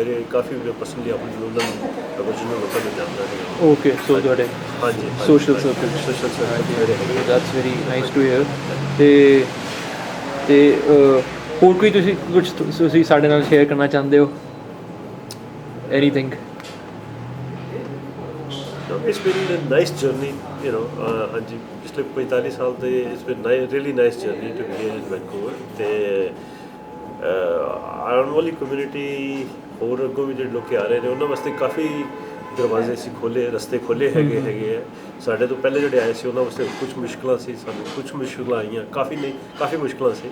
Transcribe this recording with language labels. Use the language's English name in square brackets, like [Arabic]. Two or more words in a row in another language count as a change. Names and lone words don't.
[Punjabi] ਮੇਰੇ ਕਾਫੀ ਪਰਸਨਲੀ ਆਪਣੇ ਓਰੀਜਨਲ ਲੋਕਾਂ ਨੂੰ ਜਾਣਦਾ ਹੈਗਾ। [English] okay, so [Punjabi] ਤੁਹਾਡੇ ਹਾਂਜੀ, [English] social circle. social circle [Punjabi] ਮੇਰੇ ਹੈਗੇ। [English] That's very nice to hear. [Punjabi] ਤੇ ਹੋਰ ਕੋਈ ਤੁਸੀਂ ਸਾਡੇ ਨਾਲ ਸ਼ੇਅਰ ਕਰਨਾ ਚਾਹੁੰਦੇ ਹੋ? ਐਨੀਥਿੰਗ? [English] It's been a nice journey, [Punjabi] ਹਾਂਜੀ, ਪਿਛਲੇ 45 ਸਾਲ ਦੇ [English] it's been really nice journey to be here in Vancouver। [Punjabi] ਅਤੇ ਆਉਣ ਵਾਲੀ ਕਮਿਊਨਿਟੀ ਹੋਰ ਅੱਗੋਂ ਵੀ ਜਿਹੜੇ ਲੋਕ ਆ ਰਹੇ ਨੇ, ਉਹਨਾਂ ਵਾਸਤੇ ਕਾਫੀ ਦਰਵਾਜ਼ੇ ਸੀ ਖੋਲ੍ਹੇ, ਰਸਤੇ ਖੋਲ੍ਹੇ ਹੈਗੇ ਆ। ਸਾਡੇ ਤੋਂ ਪਹਿਲੇ ਜਿਹੜੇ ਆਏ ਸੀ ਉਹਨਾਂ ਵਾਸਤੇ ਕੁਝ ਮੁਸ਼ਕਲਾਂ ਸੀ, ਸਾਨੂੰ ਕੁਝ ਮੁਸ਼ਕਲਾਂ ਆਈਆਂ, ਕਾਫੀ ਮੁਸ਼ਕਲਾਂ ਸੀ।